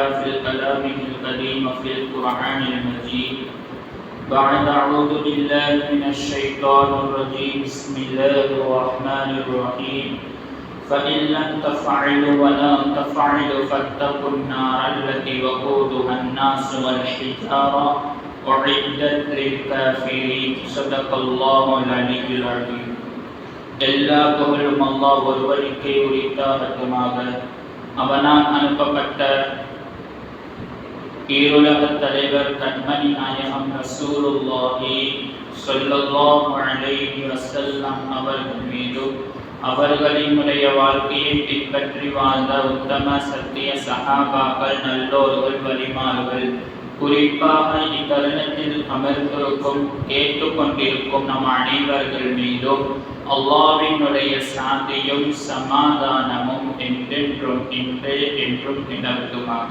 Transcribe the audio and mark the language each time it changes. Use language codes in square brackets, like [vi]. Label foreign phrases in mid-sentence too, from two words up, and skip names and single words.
[ar] في كلامه القديم وفي القرآن المجيد بعد أعوذ بالله من الشيطان الرجيم بسم الله الرحمن الرحيم فإن لم تفعلوا ولم تفعلوا فاتقوا النار التي وقودها الناس والحجارة أعدت للكافرين صدق الله العلي العظيم. [ta] எல்லா புகழும் அல்லாஹ் ஒருவருக்கே உரித்தாகட்டுமாக. அவனால் அனுப்பப்பட்ட ஈருலகத் தலைவர் கண்மணி நாயகம் [ar] رسول الله صلى الله عليه وسلم [ta] அவர்கள் மீதும் அவர்களினுடைய வாழ்க்கையை பின்பற்றி வாழ்ந்த உத்தம சத்திய சஹாபாக்கள் நல்லோர்கள் வலிமார்கள் குறிப்பாக இத்தருணத்தில் அமர்ந்திருக்கும் கேட்டுக்கொண்டிருக்கும் நம் அனைவர்கள் மீதும் அல்லாஹ்வினுடைய சாந்தியும் சமாதானமும் என்றென்றும் என்றும் நிலவுமாக.